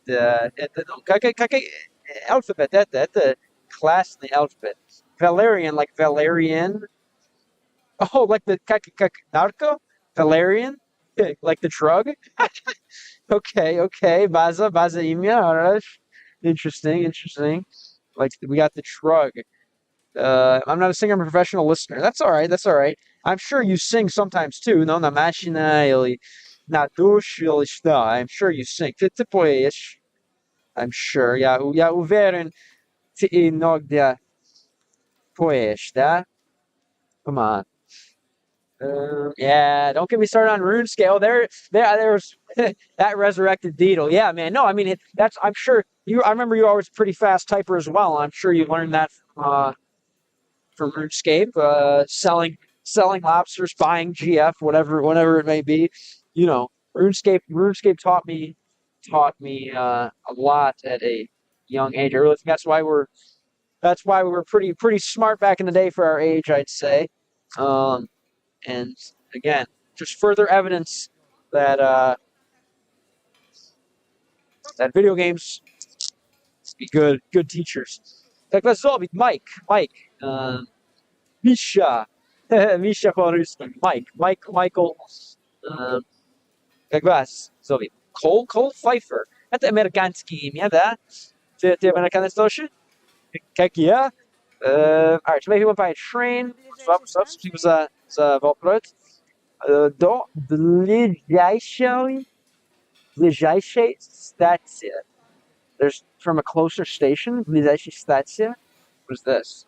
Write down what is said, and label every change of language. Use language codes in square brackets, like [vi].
[ru] Это, ну, как алфавит это классный алфавит. [en] Valerian, like Valerian. Oh, like the как narco? Valerian? Like the drug? Okay. Baza имя, alright. Interesting. Like we got the drug. I'm not a singer, I'm a professional listener. That's all right. I'm sure you sing sometimes too, no? [ru] На машина или на душ или что. [en] I'm sure you sing. [ru] Ты поешь. [en] I'm sure. [ru] Я уверен, ты иногда поешь, да? [en] Come on. Yeah, don't get me started on RuneScape. Oh, there's that resurrected Deedle. Yeah, man. No, I mean that's. I'm sure you. I remember you always a pretty fast typer as well. I'm sure you learned that from RuneScape. Selling lobsters, buying GF, whatever it may be. You know, RuneScape taught me a lot at a young age. I really think that's why we were pretty smart back in the day for our age, I'd say. And again, just further evidence that that video games be good teachers. [ru] Так вас зовут Mike, Misha, Misha по-русски, Michael, как вас зовут? [en] Cole Pfeiffer. [ru] Это американские имя, да? Ты американец тоже? Как я? [en] Alright, so maybe went by a train. [ru] Спасибо за вопрос. До ближайшей станции. [en] There's from a closer station. [ru] Ближайшая станция. [en] What is this?